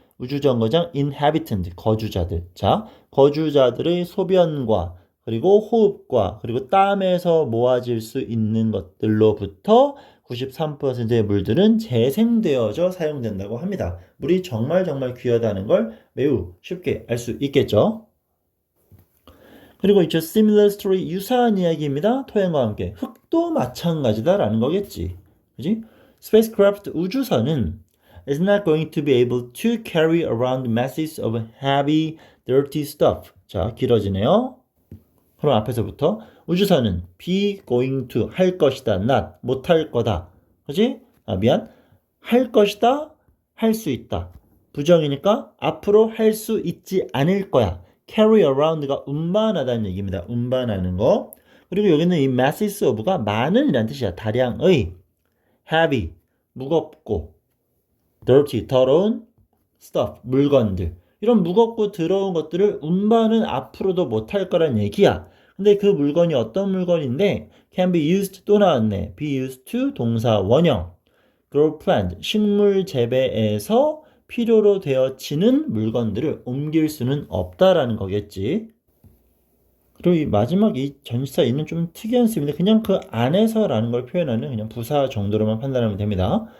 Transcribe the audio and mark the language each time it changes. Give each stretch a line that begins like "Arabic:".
Korean: 우주정거장 inhabitant, 거주자들. 자, 거주자들의 소변과 그리고 호흡과 그리고 땀에서 모아질 수 있는 것들로부터 93%의 물들은 재생되어져 사용된다고 합니다. 물이 정말 귀하다는 걸 매우 쉽게 알 수 있겠죠. 그리고 있죠.
English: similar story,
Korean: 유사한 이야기입니다. 토양과 함께. 흙도 마찬가지다라는 거겠지. 그지?
English: spacecraft,
Korean: 우주선은
English: is not going to be able to carry around masses of heavy, dirty stuff.
Korean: 자, 길어지네요. 그럼 앞에서부터 우주선은
English: be going to,
Korean: 할 것이다, not, 못할 거다. 그지? 미안. 할 것이다, 할 수 있다. 부정이니까 앞으로 할 수 있지 않을 거야.
English: carry around
Korean: 가 운반하다는 얘기입니다. 운반하는 거. 그리고 여기는 이
English: masses of
Korean: 가 많은 이란 뜻이야. 다량의. heavy, 무겁고. dirty, 더러운. stuff, 물건들. 이런 무겁고 더러운 것들을 운반은 앞으로도 못할 거란 얘기야. 근데 그 물건이 어떤 물건인데
English: can be used,
Korean: 또 나왔네.
English: be used to
Korean: 동사 원형.
English: grow plant,
Korean: 식물 재배에서 필요로 되어지는 물건들을 옮길 수는 없다라는 거겠지. 그리고 이 마지막 이 전치사 있는 좀 특이한 쓰임인데 그냥 그 안에서라는 걸 표현하는 그냥 부사 정도로만 판단하면 됩니다.